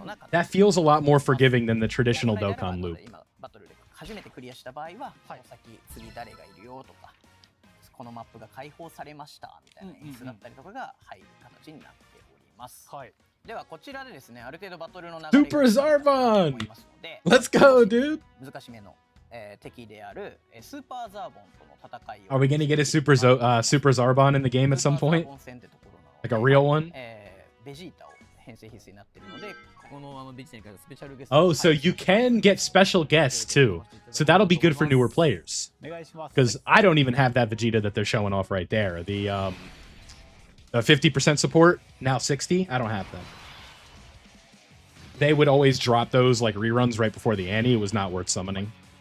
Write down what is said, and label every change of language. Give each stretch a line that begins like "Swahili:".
English: That feels a lot more forgiving than the traditional Dokkan loop.
Japanese: 初めてクリアした場合は、この先次誰がいるよとか、このマップが開放されましたみたいな演出だったりとかが入る形になっております。ではこちらでですね、ある程度バトルの流れ
English: Super Zarbon! Let's go, dude!
Japanese: 難しめの敵であるスーパーザーボンとの戦いを
English: Are we gonna get a Super Zarbon in the game at some point? Like a real one?
Japanese: ベジータを編成必須になっているので、このベジータに関するスペシャルゲスト。
English: Oh, so you can get special guests too. So that'll be good for newer players.
Japanese: お願いします。
English: Because I don't even have that Vegeta that they're showing off right there. The 50% support, now 60. I don't have them. They would always drop those like reruns right before the Annie. It was not worth summoning.